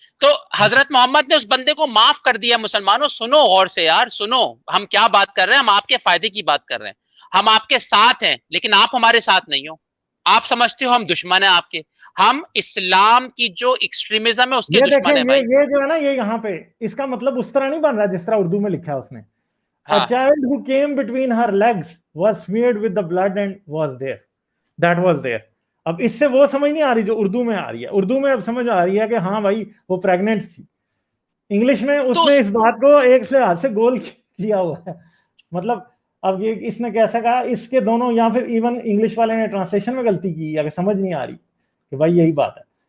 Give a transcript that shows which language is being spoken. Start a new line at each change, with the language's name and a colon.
Urdu: تو حضرت محمد نے اس بندے کو معاف کر دیا. مسلمانوں سنو غور سے یار, سنو ہم کیا بات کر رہے ہیں, ہم آپ کے فائدے کی بات کر رہے ہیں, ہم آپ کے ساتھ ہیں, لیکن آپ ہمارے ساتھ نہیں ہو. آپ سمجھتے ہو ہم دشمن ہیں آپ کے, ہم اسلام کی جو ایکسٹریمزم ہے اس کے دشمن ہیں بھائی. یہ جو ہے نا, یہ یہاں پہ اس کا مطلب اس طرح نہیں بن رہا جس طرح اردو میں لکھا ہے اس نے.
English: A child who came between her legs was smeared with the blood and was there. That was there.
Urdu: اب اس سے وہ سمجھ نہیں آ رہی جو اردو میں آ رہی ہے. اردو میں اب سمجھ آ رہی ہے کہ ہاں بھائی وہ پریگننٹ تھی. انگلش میں اس نے اس بات کو ایک سے ہاتھ سے گول کیا ہوا ہے. مطلب اب یہ اس نے کیسا کہا, اس کے دونوں, یا پھر ایون انگلش والے نے ٹرانسلیشن میں غلطی کی یا کہ سمجھ نہیں آ رہی کہ بھائی یہی بات ہے.